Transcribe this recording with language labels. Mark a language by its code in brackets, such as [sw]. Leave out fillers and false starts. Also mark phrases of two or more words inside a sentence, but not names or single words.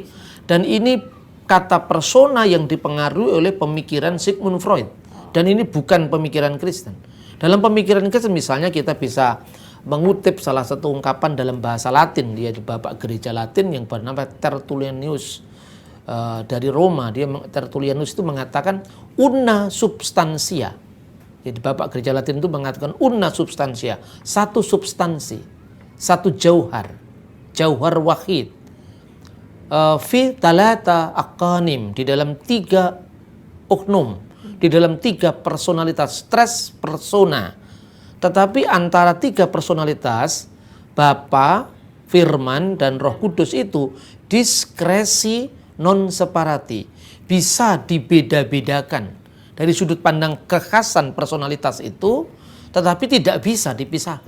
[id] Dan ini kata persona yang dipengaruhi oleh pemikiran Sigmund Freud. Dan ini bukan pemikiran Kristen. Dalam pemikiran Kristen misalnya kita bisa mengutip salah satu ungkapan dalam bahasa Latin. Dia di bapak gereja Latin yang bernama Tertullianus dari Roma. Tertullianus itu mengatakan [la] una substantia. [id] Jadi bapak gereja Latin itu mengatakan [la] una substantia, [id] satu substansi, satu [ar] جوهر واحد. في ثلاثة أقانيم, [id] di dalam tiga oknum, di dalam tiga personalitas, [la] tres persona. [id] Tetapi antara tiga personalitas, Bapa, Firman, dan Roh Kudus itu diskresi [la] non separati, [id] bisa dibeda-bedakan dari sudut pandang kekhasan personalitas itu, tetapi tidak bisa dipisahkan.